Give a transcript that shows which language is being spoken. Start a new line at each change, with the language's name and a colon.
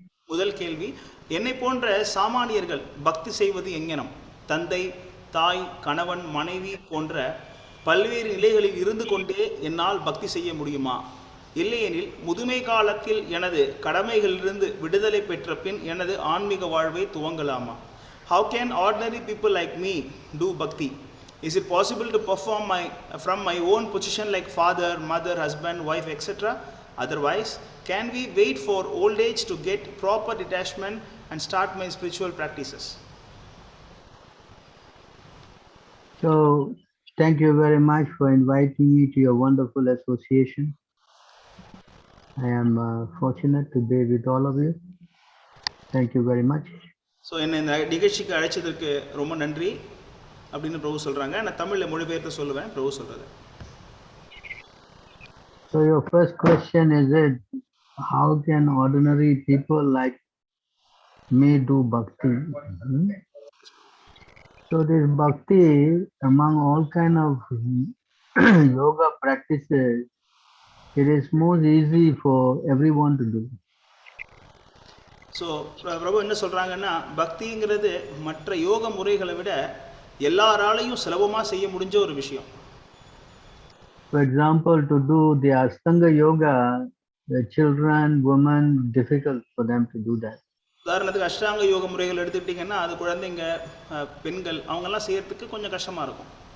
Tamil: முதல் கேள்வி, என்னை போன்ற சாமானியர்கள் பக்தி செய்வது எங்கனம்? தந்தை, தாய், கணவன், மனைவி போன்ற பல்வேறு நிலைகளில் இருந்து கொண்டே என்னால் பக்தி செய்ய முடியுமா? இல்லையெனில் முதுமை காலத்தில் எனது கடமைகளிலிருந்து விடுதலை பெற்ற பின் எனது ஆன்மீக வாழ்வை துவங்கலாமா?
English: How can ordinary people like me do bhakti? Is it possible to perform from my own position like father, mother, husband, wife, etc.? Otherwise, can we wait for old age to get proper detachment and start my spiritual practices? So, thank you very much for inviting me to your wonderful association. I am fortunate to be with all of you. Thank you very much.
Tamil: So என்னை இந்த நிகழ்ச்சிக்கு அழைச்சதற்கு ரொம்ப நன்றி அப்படின்னு பிரபு சொல்கிறாங்க. நான் தமிழில் மொழிபெயர்த்து சொல்லுவேன், பிரபு சொல்கிறது.
English: So your first question is it, how can ordinary people like me do bhakti? So this bhakti among all kind of yoga practices, it is most easy for everyone to do.
Tamil: So பிரபு என்ன சொல்கிறாங்கன்னா, பக்திங்கிறது மற்ற யோக முறைகளை விட எல்லாராலையும் சுலபமாக செய்ய முடிஞ்ச ஒரு விஷயம்.
English: For example, to do the Ashtanga yoga, the children, women, difficult for them to do that.
Tamil: உதாரணத்துக்கு அஷ்டாங்க யோக முறைகள் எடுத்துக்கிட்டிங்கன்னா அது குழந்தைங்க, பெண்கள் அவங்கெல்லாம் செய்யறதுக்கு கொஞ்சம் கஷ்டமாக இருக்கும்.